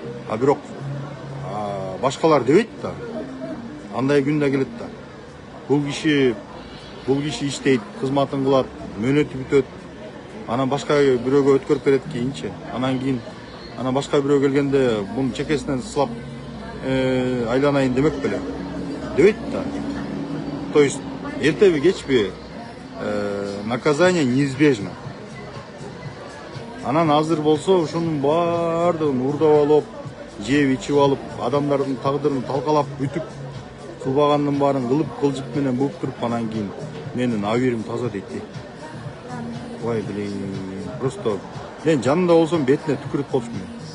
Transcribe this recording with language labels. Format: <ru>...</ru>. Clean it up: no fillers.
<ky>А бирок башкалар дебейт да. Андай күн да келет да. Бул киши иштейт, кызматын кылат, мөөнөтү бүтөт. Анан башка бирөөгө өткөрүп берет кийинчи. Анан кийин башка бирөө келгенде бунун чекесинен сылап айланайын демек беле. Дебейт да.</ky> <ru>То есть</ru> <ky>эртеби кечпи</ky> <ru>наказание неизбежно.</ru> <ky>Анан азыр болсо ушунун баардыгын урдап алып, жеп ичип алып адамдардын тагдырын талкалап бүтүп кылбагандын баарын кылып кылжып менен буып туруп анан кийин менин абийирим таза дейт.</ky> <ru>Ой блин, просто</ru> <ky>мен жанында болсом бетине түкүрүп болчумун.</ky>